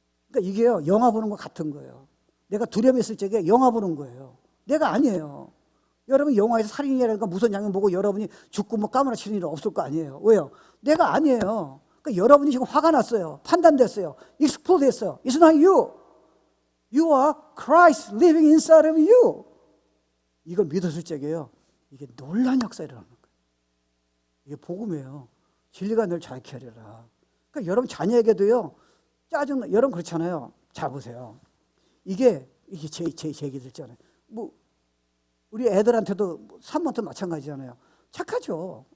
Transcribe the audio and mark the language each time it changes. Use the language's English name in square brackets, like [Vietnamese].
[Korean] 그러니까 이게요, 영화 보는 거 같은 거예요. 내가 두려움이 있을 적에 영화 보는 거예요. 내가 아니에요. 여러분 영화에서 살인이라든가 무슨 장면 보고 여러분이 죽고 뭐 까무라치는 일은 없을 거 아니에요. 왜요? 내가 아니에요. 그러니까 여러분이 지금 화가 났어요. 판단됐어요. 익스플로드 했어요. [English] It's not you. You are Christ living inside of you. [Korean] 이걸 믿었을 적에요, 이게 놀라운 역사가 일어나는 거예요. 이게 복음이에요. 진리가 늘 자유케 하리라. 그러니까 여러분 자녀에게도요, 짜증나. 여러분 그렇잖아요. 잘 보세요. 이게 제 얘기 듣잖아요. 뭐 우리 애들한테도 산모한테 마찬가지잖아요. 착하죠.